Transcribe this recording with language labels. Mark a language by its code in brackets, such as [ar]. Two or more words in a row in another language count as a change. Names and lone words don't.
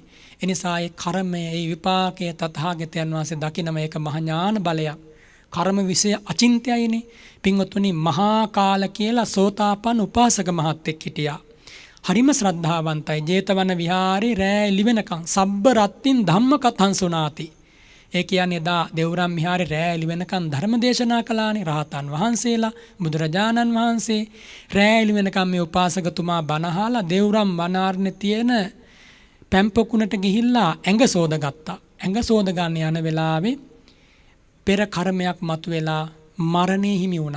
[si] එනිසා ඒ කර්මය, ඒ විපාකය තථාගතයන් වහන්සේ දකිනම ඒක මහා ඥාන බලයක්. කර්ම විෂය අචින්ත්‍යයිනේ. පින්වතුනි, මහා කාල කියලා සෝතාපන්න උපාසක මහත්තෙක් හිටියා. හරිම ශ්‍රද්ධාවන්තයි. ජේතවන විහාරේ රෑ එළි වෙනකන් [pi] සබ්බ රත්තින් ධම්ම කතං සුනාති. [si] ඒ කියන්නේ එදා දෙව්රම් විහාරේ රෑ එළි වෙනකන් ධර්ම දේශනා කළානේ. රහතන් වහන්සේලා, බුදුරජාණන් වහන්සේ රෑ එළි වෙනකන් මේ උපාසකතුමා බණ අහලා දෙව්රම් වනාරනේ තියෙන පැම්පොකුණට ගිහිල්ලා ඇඟ සෝදගත්තා. ඇඟ සෝද ගන්න යන වෙලාවේ පෙර කර්මයක් මතුවෙලා මරණය හිමි වුණා.